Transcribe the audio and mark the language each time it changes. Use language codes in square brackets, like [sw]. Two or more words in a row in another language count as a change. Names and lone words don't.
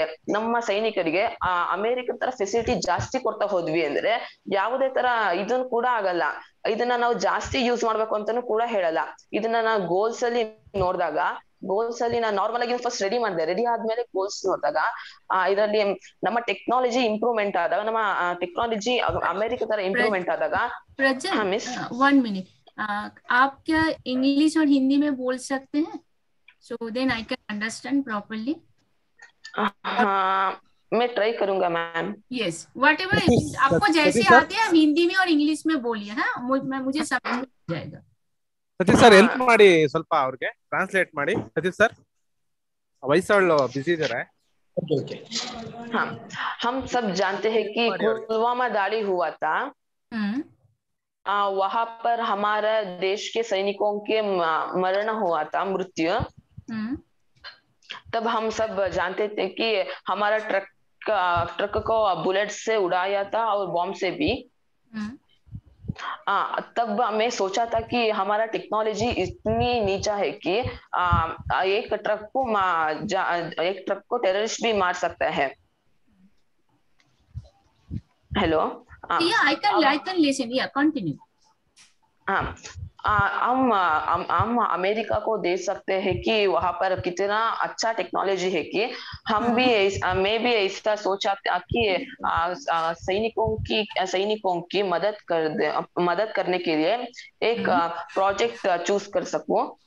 [kn] ನಮ್ಮ ಸೈನಿಕರಿಗೆ ಅಮೆರಿಕ ತರ ಫೆಸಿಲಿಟಿ ಜಾಸ್ತಿ ಕೊಡ್ತಾ ಹೋದ್ವಿ ಅಂದ್ರೆ ಯಾವುದೇ ತರ ಇದನ್ ಕೂಡ ಆಗಲ್ಲ. ಇದನ್ನ ನಾವು ಜಾಸ್ತಿ ಯೂಸ್ ಮಾಡ್ಬೇಕು ಅಂತಾನು ಕೂಡ ಹೇಳಲ್ಲ. ಇದನ್ನ ನಾನು ಗೋಲ್ಸ್ ಅಲ್ಲಿ ನೋಡಿದಾಗ, ಗೋಲ್ಸ್ ಅಲ್ಲಿ ನಾನು ನಾರ್ಮಲ್ ಆಗಿ ಫಸ್ಟ್ ರೆಡಿ ಮಾಡಿದೆ. ರೆಡಿ ಆದ್ಮೇಲೆ ಗೋಲ್ಸ್ ನೋಡಿದಾಗ ಇದರಲ್ಲಿ ನಮ್ಮ ಟೆಕ್ನಾಲಜಿ ಇಂಪ್ರೂವ್ಮೆಂಟ್ ಆದಾಗ, ನಮ್ಮ ಟೆಕ್ನಾಲಜಿ ಅಮೆರಿಕ ತರ ಇಂಪ್ರೂವ್ಮೆಂಟ್ ಆದಾಗ. [hi] हाँ मिस, 1 मिनट, आप क्या इंग्लिश और हिंदी में बोल सकते हैं? [en] So then I can understand properly. [hi] हाँ, मैं ट्राई करूंगा मैम. [en] Yes, whatever [hi] आपको जैसे आते हैं हिंदी में और इंग्लिश में बोलिए. हाँ, मुझे समझ में आ जाएगा. [kn] ಸತೀಶ್ ಸರ್ ಹೆಲ್ಪ್ ಮಾಡಿ ಸ್ವಲ್ಪ ಅವ್ರಿಗೆ ಟ್ರಾನ್ಸ್ಲೇಟ್ ಮಾಡಿ. ಸತೀಶ್ ಸರ್ ವಯಸ್ಸಾಳು ಬಿಸಿ ಇದಾರೆ. [hi] हाँ, हम सब जानते हैं कि पुलवामा दाली हुआ था. वहां पर हमारे देश के सैनिकों के मरण हुआ था, मृत्यु. तब हम सब जानते थे कि हमारा ट्रक को बुलेट से उड़ाया था और बॉम्ब से भी. तब मैं सोचा था कि हमारा टेक्नोलॉजी इतनी नीचा है कि एक ट्रक को टेररिस्ट भी मार सकता है. हेलो, [en] I can listen. Yeah, continue. [hi] हम अमेरिका को देख सकते हैं कि वहां पर कितना अच्छा टेक्नोलॉजी है कि मैं भी ऐसा सोचा था कि सैनिकों की मदद करने के लिए एक प्रोजेक्ट चूज कर सकूं.